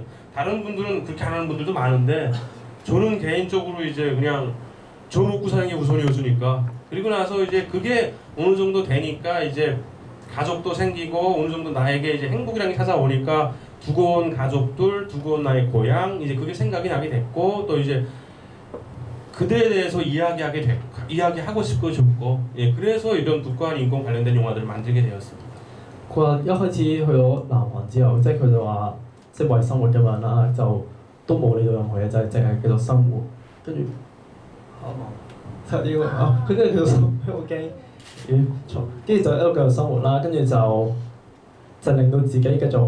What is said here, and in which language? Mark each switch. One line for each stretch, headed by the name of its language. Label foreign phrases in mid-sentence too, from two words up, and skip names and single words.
Korean: 다른 분들은 그렇게 안 하는 분들도 많은데 저는 개인적으로 이제 그냥 저 먹고 사는 게 우선이었으니까 그리고 나서 이제 그게 어느 정도 되니까 이제 가족도 생기고 어느 정도 나에게 이제 행복이라는 게 찾아오니까 두고 온 가족들, 두고 온 나의 고향 이제 그게 생각이 나게 됐고 또 이제 그대에 대해서 이야기하고 싶고 예 그래서 이런 북한 인권 관련된 영화들을 만들게 되었습니다.
Cantonese: 佢話一開始去咗南韓之後，即係佢就話即係為生活咁樣啦，就都冇理到任何嘢，就係淨係繼續生活。跟住就呢個啊，佢跟住繼續生活，我驚錯，跟住就一路繼續生活啦，跟住就令到自己繼續